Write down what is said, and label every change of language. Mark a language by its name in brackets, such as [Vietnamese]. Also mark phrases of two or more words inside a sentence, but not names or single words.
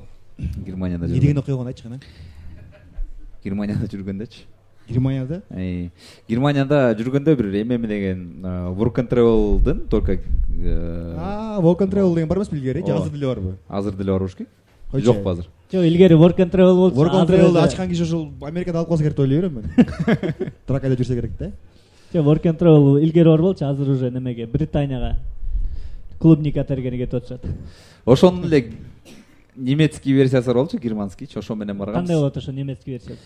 [Kyrgyz] Германияда жүргөн. Эмне деген окуя болгон айтчы кана? Германияда жүргөндөчү. Германияда? Германияда жүргөндө бир эме деген Work and Travel'дын только Work and Travel деген бар эмеспи илгери? Же азыр деле барбы? Азыр деле бар болуш керек. Жокпу азыр? Жок, илгери Work and Travel болчу. Work and Travel'ды ачкан киши ошол Америкада алып калса керек деп ойлой берем мен. Тракайда жүрсө керек да. Жок, Work and Travel илгери бар болчу, азыр уже немеге Британияга клубника тергени кетип атышат. Ошонун эле немецкий версиясы бар болчу, германскийчи, ошо менен барганбыз. Кандай болот ошо немецкий версиясы?